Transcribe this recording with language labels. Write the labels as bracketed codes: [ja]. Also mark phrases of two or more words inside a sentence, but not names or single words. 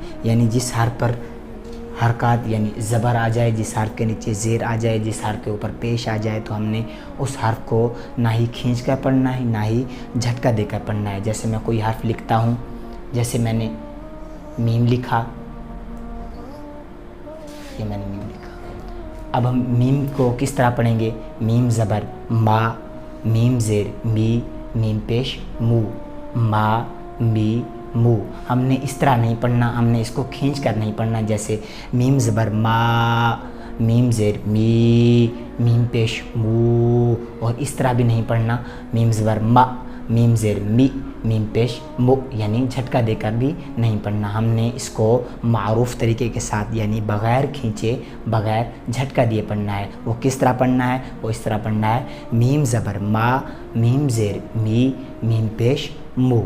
[ur] یعنی جس حرف پر حرکات یعنی زبر آ جائے، جس حرف کے نیچے زیر آ جائے، جس حرف کے اوپر پیش آ جائے، تو ہم نے اس حرف کو نہ ہی کھینچ کر پڑھنا ہے، نہ ہی جھٹکا دے کر پڑھنا ہے۔ جیسے میں کوئی حرف لکھتا ہوں، جیسے میں نے میم لکھا، یہ میں نے میم لکھا۔ اب ہم میم کو کس طرح پڑھیں گے؟ میم زبر ما، میم زیر می، میم پیش مو، ما می مو۔ ہم نے اس طرح نہیں پڑھنا، ہم نے اس کو کھینچ کر نہیں پڑھنا۔ جیسے میم زبر ما، میم زیر می، میم پیش مو، اور اس طرح بھی نہیں پڑھنا میم زبر ما، میم زیر می، میم پیش مو، یعنی جھٹکا دے کر بھی نہیں پڑھنا۔ ہم نے اس کو معروف طریقے کے ساتھ یعنی بغیر کھینچے، بغیر جھٹکا دیے پڑھنا ہے۔ وہ کس طرح پڑھنا ہے؟ وہ اس طرح پڑھنا ہے، میم زبر ما، میم زیر می، میم پیش مو۔